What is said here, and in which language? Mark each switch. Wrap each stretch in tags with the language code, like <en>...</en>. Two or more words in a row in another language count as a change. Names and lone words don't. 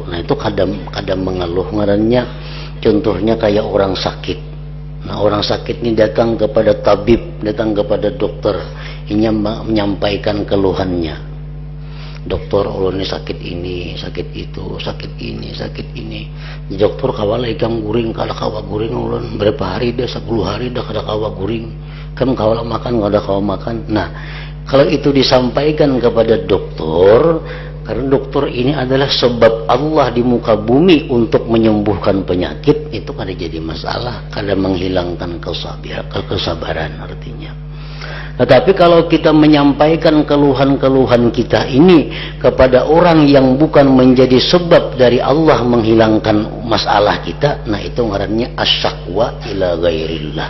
<id>Nah, itu kadang mengeluh ngarannya. Contohnya kayak orang sakit. Nah, orang sakit ini datang kepada tabib, datang kepada dokter, ini menyampaikan keluhannya.</id> <bjn>Dokter, ulun ini sakit ini, sakit itu, sakit ini, sakit ini. Dokter kawala ikam guring, kalau kawa guring ulun berapa hari dah, 10 hari dah kada kawa guring. Kan kawala makan, kada kawa makan.</bjn> <id>Nah, kalau itu disampaikan kepada dokter, karena dokter ini adalah sebab Allah di muka bumi untuk menyembuhkan penyakit, itu</id> <bjn>kada jadi</bjn> <id>masalah, kada menghilangkan kesabaran artinya. Tetapi kalau kita menyampaikan keluhan-keluhan kita ini kepada orang yang bukan menjadi sebab dari Allah menghilangkan masalah kita, nah itu ngarannya</id> <ar>asyakwa ila ghairillah.</ar>